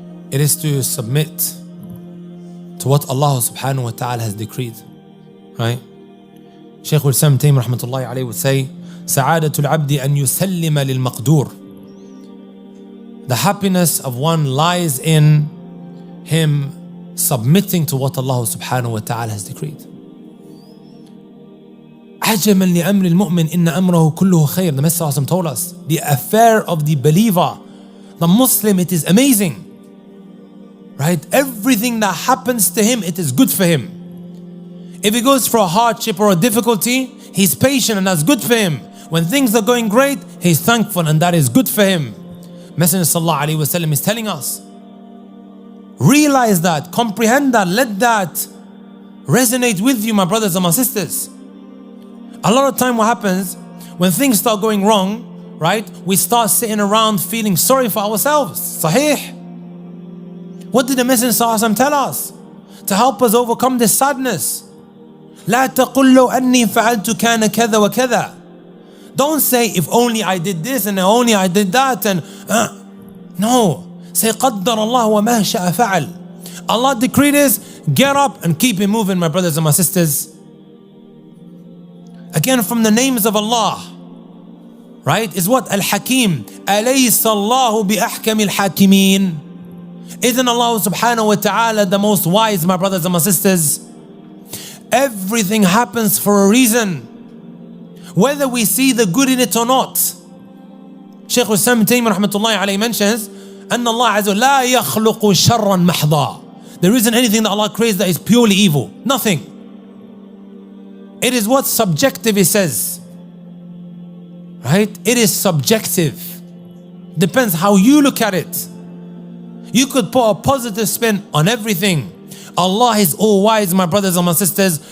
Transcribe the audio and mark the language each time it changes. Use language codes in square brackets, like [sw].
[en] It is to submit to what Allah subhanahu wa ta'ala has decreed. Right? Sheikh Islam Taymiyyah rahmatullahi alayhi would say, [ar] سعادة العبد أن يسلم للمقدور. [en] The happiness of one lies in him submitting to what Allah subhanahu wa ta'ala has decreed. [ar] عجبا لأمر المؤمن إن أمره كله خير. [en] The Messenger told us, the affair of the believer, the Muslim, it is amazing. Right? Everything that happens to him, it is good for him. If he goes for a hardship or a difficulty, he's patient and that's good for him. When things are going great, he's thankful and that is good for him. Messenger sallallahu alaihi wasallam is telling us, realize that, comprehend that, let that resonate with you, my brothers and my sisters. A lot of time what happens, when things start going wrong, right, we start sitting around feeling sorry for ourselves. Sahih. What did the Messenger sallallahu alaihi wasallam tell us? To help us overcome this sadness. [ar] لا تقل لو أني فعلت كان كذا وكذا. [en] Don't say, if only I did this and only I did that. And no. Say, [ar] قدر الله وما شاء فعل. [en] Allah decreed this, get up and keep it moving, my brothers and my sisters. Again, from the names of Allah, right, is what? Al-Hakim. [ar] أليس الله بأحكم الحاكمين. [en] Isn't Allah subhanahu wa ta'ala the most wise, my brothers and my sisters? Everything happens for a reason, whether we see the good in it or not. Sheikh Abu Taymiyyah rahmatullahi alayhi mentions, [ar] أن الله عز وجل لا يخلق شرا محضا. [en] There isn't anything that Allah creates that is purely evil. Nothing. It is what subjective, he says. right? It is subjective. Depends how you look at it. You could put a positive spin on everything. Allah is all wise, my brothers and my sisters.